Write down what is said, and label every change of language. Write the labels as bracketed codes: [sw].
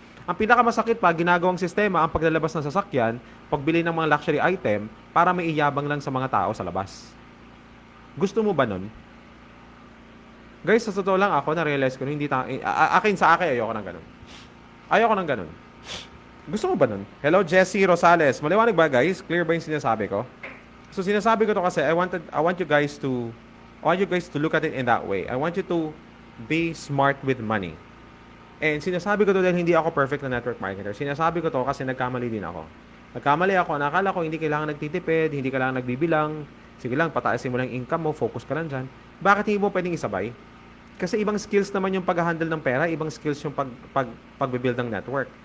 [tl] Ang pinakamasakit pa, ginagawang sistema ang paglalabas ng sasakyan, pagbili ng mga luxury item para may iyabang lang sa mga tao sa labas. Gusto mo ba nun? Guys, sa totoo lang ako, na-realize ko, ayoko ng ganun. Gusto mo ba nun? Hello, Jessie Rosales. Maliwanag ba, guys? Clear ba yung sinasabi ko? [en] So, [tl] sinasabi ko to kasi [en] I want you guys to look at it in that way. I want you to be smart with money. [tl] And sinasabi ko to dahil hindi ako perfect na network marketer. Sinasabi ko to kasi nagkamali din ako. Nakala ko hindi kailangan nagtitipid, hindi kailangan nagbibilang. Sige lang, pataasin mo lang income mo, focus ka lang dyan. Bakit hindi mo pwedeng isabay? Kasi ibang skills naman yung pag-handle ng pera, ibang skills yung pag-build ng network.